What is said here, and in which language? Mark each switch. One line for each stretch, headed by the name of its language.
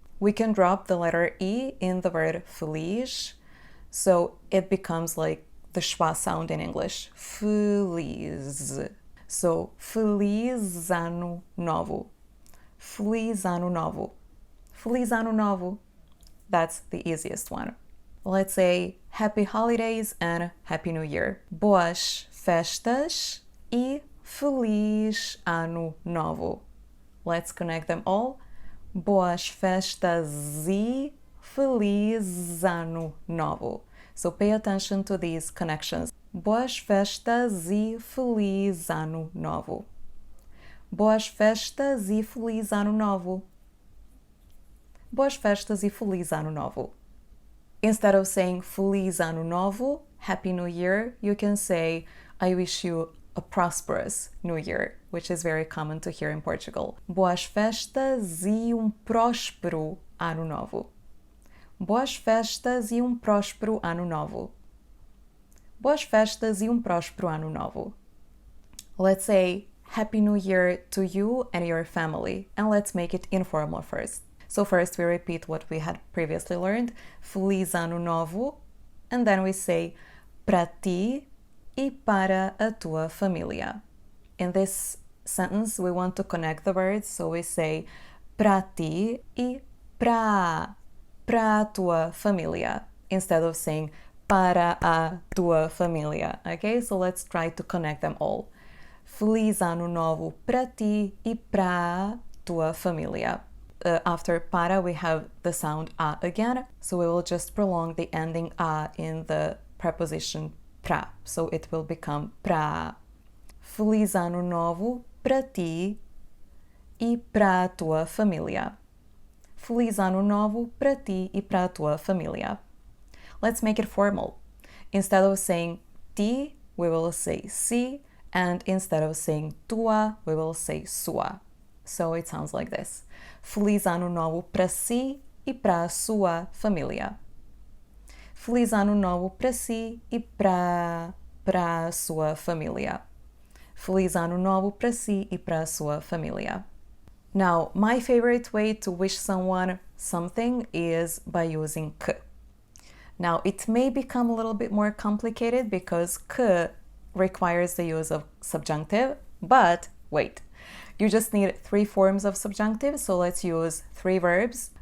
English: We can drop the letter E in the word feliz, so it becomes like the schwa sound in English.
Portuguese: Feliz. So, Feliz Ano Novo. Feliz Ano Novo. Feliz Ano Novo.
English: That's the easiest one. Let's say Happy Holidays and Happy New Year.
Portuguese: Boas festas e Feliz Ano Novo.
English: Let's connect them all.
Portuguese: Boas festas e Feliz Ano Novo.
English: So pay attention to these connections.
Portuguese: Boas festas e Feliz Ano Novo. Boas festas e Feliz Ano Novo. Boas festas e Feliz Ano Novo.
English: Instead of saying
Portuguese: Feliz Ano Novo,
English: Happy New Year, you can say I wish you a prosperous New Year, which is very common to hear in Portugal.
Portuguese: Boas festas e próspero Ano Novo. Boas festas e próspero Ano Novo. Boas festas e próspero Ano Novo.
English: Let's say Happy New Year to you and your family, and let's make it informal first. So first we repeat what we had previously learned,
Portuguese: Feliz Ano Novo,
English: and then we say
Portuguese: para ti e para a tua família.
English: In this sentence we want to connect the words, so we say
Portuguese: para ti e para a tua família,
English: instead of saying
Portuguese: para a tua família.
English: Okay, so let's try to connect them all.
Portuguese: Feliz Ano Novo para ti e para a tua família.
English: After para, we have the sound a again, so we will just prolong the ending a in the preposition pra, so it will become pra.
Portuguese: Feliz Ano Novo para ti e para a tua família. Feliz Ano Novo para ti e para a tua família.
English: Let's make it formal. Instead of saying ti, we will say si, and instead of saying tua, we will say sua. So it sounds like this.
Portuguese: Feliz Ano Novo para si e para a sua família. Feliz Ano Novo para si e para a sua família. Feliz Ano Novo para si e para a sua família.
English: Now, my favorite way to wish someone something is by using k. Now, it may become a little bit more complicated because k requires the use of subjunctive, but wait, you just need three forms of subjunctive, so let's use three verbs.